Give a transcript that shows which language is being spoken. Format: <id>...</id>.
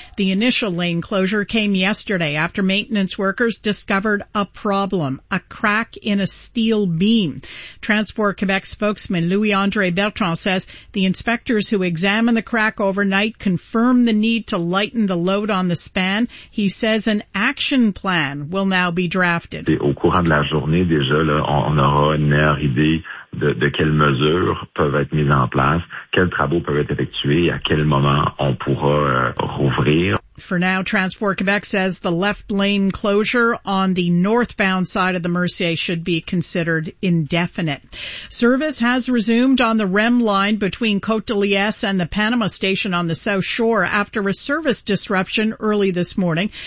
<en>The initial lane closure came yesterday after maintenance workers discovered a problem, a crack in a steel beam. Transport Quebec spokesman Louis-André Bertrand says the inspectors who examined the crack overnight confirmed the need to lighten the load on the span. He says an action plan will now be drafted.</en> <fr>Au courant de la journée, déjà, là, on aura une meilleure idée de quelles mesures peuvent être mises en place, quels travaux peuvent être effectués et à quel moment on pourra rouvrir.</fr> <en>For now, Transport Quebec says the left lane closure on the northbound side of the Mercier should be considered indefinite. Service has resumed on the REM line between Côte-de-Liesse and the Panama station on the South Shore after a service disruption early this morning.</en>